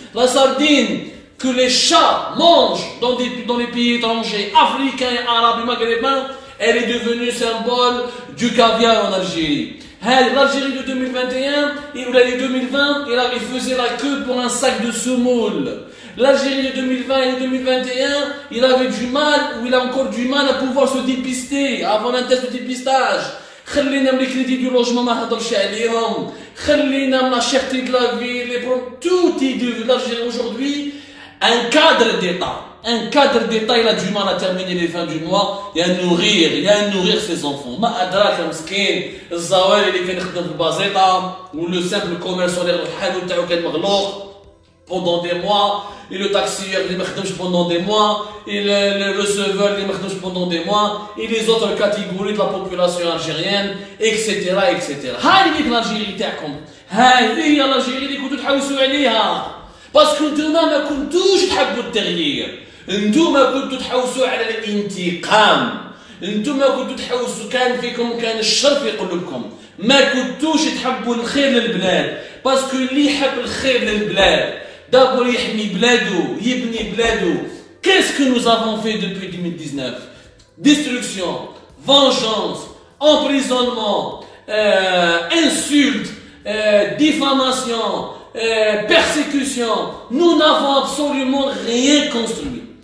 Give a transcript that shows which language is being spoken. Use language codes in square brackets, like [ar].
[fr] La sardine que les chats mangent dans les pays étrangers, africains, arabes et maghrébins, elle est devenue symbole du caviar en Algérie. L'Algérie de 2021 et l'année 2020, il faisait la queue pour un sac de semoule. L'Algérie de 2020 et 2021, il avait du mal, ou il a encore du mal à pouvoir se dépister, avant un test de dépistage. [ar] خلينا من [fr] les crédits du logement [ar] ما نهضرش عليهم. خلينا من [fr] la cherté de la vie, tout est de l'Algérie aujourd'hui. Un cadre d'État, il a du mal à terminer les fins du mois et à nourrir ses enfants. [ar] ما أدراك مسكين الزواري اللي كان يخدم في البازيطة [fr] ou le simple commerçant [ar] اللي الحانوت تاعو كان مغلوق [fr] pendant des mois, et le taxieur [ar] اللي ما خدمش [fr] pendant des mois, et le receveur [ar] اللي ما خدمش [fr] pendant des mois, et les autres catégories de la population algérienne, etc. [ar] هاي هي الألجيري تاعكم. هاي هي الألجيري اللي كنتو تحوسوا عليها. باسكو نتوما ما كنتوش تحبوا التغيير. انتوما كنتوا تحوسوا على الانتقام. انتوما كنتوا تحوسوا كان الشر في قلوبكم. ما كنتوش تحبوا الخير للبلاد. باسكو اللي يحب الخير للبلاد [fr] d'abord [ar] يحمي بلادو يبني بلادو. [fr] Qu'est-ce que nous avons fait depuis 2019? Destruction, vengeance, emprisonnement, insultes, diffamation, persécution. Nous n'avons absolument rien construit.